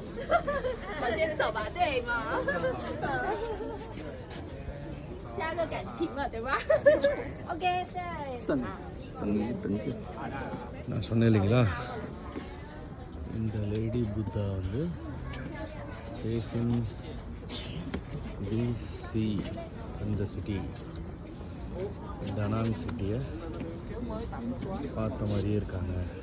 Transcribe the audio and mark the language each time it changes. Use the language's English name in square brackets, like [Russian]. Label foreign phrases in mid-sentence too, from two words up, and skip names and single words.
[Chinese] 手牵手吧，对吗？加个感情嘛，对吧？OK，对。 [Tamil] நான் சொன்னேன் இல்லைங்களா, இந்த லேடி புத்தா வந்து [English] facing the [Tamil] சி இந்த சிட்டி, டனாங் சிட்டியை பார்த்த மாதிரியே இருக்காங்க.